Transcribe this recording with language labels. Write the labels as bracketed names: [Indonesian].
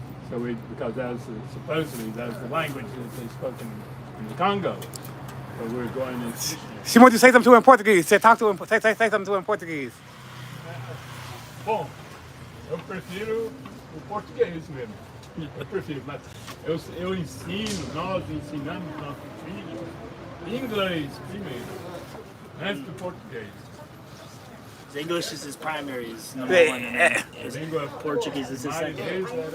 [English] So because that was supposedly that was the language that they spoke in the Congo. So we were going in missionary. She wanted you to say something to her in Portuguese. Say, talk to him. Say something to her in Portuguese. [Portuguese] Bom, eu prefiro o português mesmo. Eu prefiro, mas eu ensino, nós ensinamos nossos filhos inglês primeiro, antes do português. [English] English is his primary, is number one, and then his Portuguese is his second.